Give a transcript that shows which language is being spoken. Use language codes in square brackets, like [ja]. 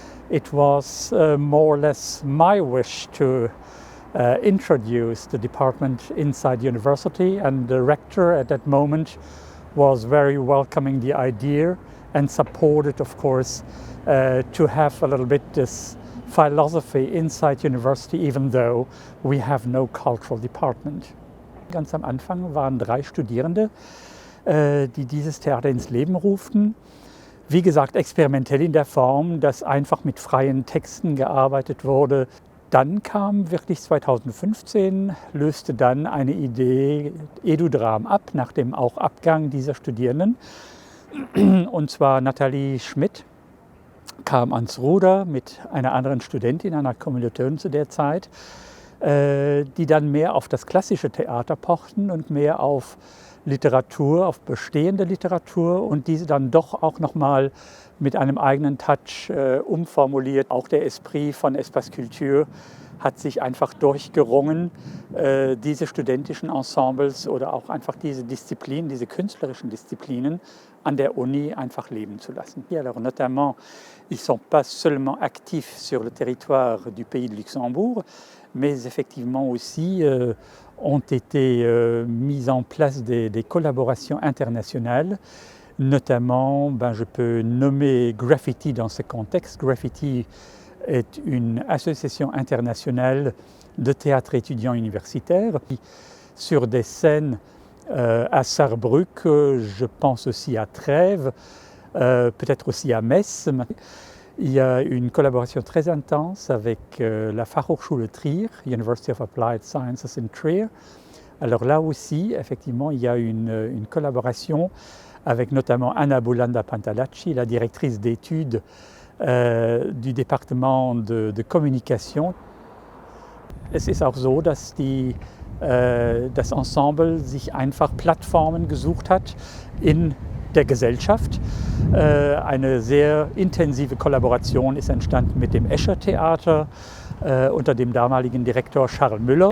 [en] It was more or less my wish to introduce the department inside the university, and the rector at that moment was very welcoming the idea and supported, of course, to have a little bit this philosophy inside university, even though we have no cultural department. [de] Ganz am Anfang waren 3 Studierende, die dieses Theater ins Leben ruften. Wie gesagt, experimentell in der Form, dass einfach mit freien Texten gearbeitet wurde. Dann kam wirklich 2015, löste dann eine Idee Edudram ab, nach dem auch Abgang dieser Studierenden. Und zwar Nathalie Schmidt kam ans Ruder mit einer anderen Studentin, einer Kommilitonin zu der Zeit, die dann mehr auf das klassische Theater pochten und mehr auf Literatur, auf bestehende Literatur, und diese dann doch auch nochmal mit einem eigenen Touch umformuliert. Auch der Esprit von Espace Culture hat sich einfach durchgerungen, diese studentischen Ensembles oder auch einfach diese Disziplinen, diese künstlerischen Disziplinen an der Uni einfach leben zu lassen. [fr] Alors notamment, ils ne sont pas seulement actifs sur le territoire du pays de Luxembourg, mais effectivement aussi ont été mises en place des collaborations internationales. Notamment, je peux nommer Graffiti dans ce contexte. Graffiti est une association internationale de théâtre étudiant universitaire. Sur des scènes à Sarrebruck, je pense aussi à Trèves, peut-être aussi à Metz. Il y a une collaboration très intense avec la Fachhochschule Trier, University of Applied Sciences in Trier. Alors là aussi, effectivement, il y a une collaboration avec notamment Anna Bulanda Pantalacci, la directrice d'études du département de Kommunikation. [de] Es ist auch so, dass das Ensemble sich einfach Plattformen gesucht hat in der Gesellschaft. Eine sehr intensive Kollaboration ist entstanden mit dem Escher Theater unter dem damaligen Direktor Charles Müller.